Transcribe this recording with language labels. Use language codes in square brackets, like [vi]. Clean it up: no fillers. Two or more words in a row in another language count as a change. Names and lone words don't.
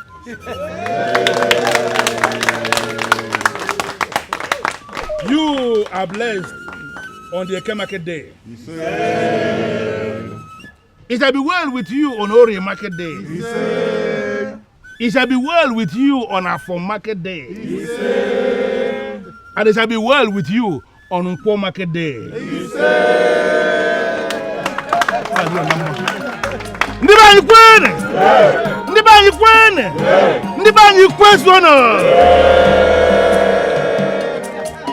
[en] You are blessed on the Ekene market day. It shall be well with you on Ori market day. It shall be well with you on Afon market day. And it shall be well with you on Nkwo market day. [ig] Ndiba Ekene! Ndiba Ekene! Ndiba Ekene!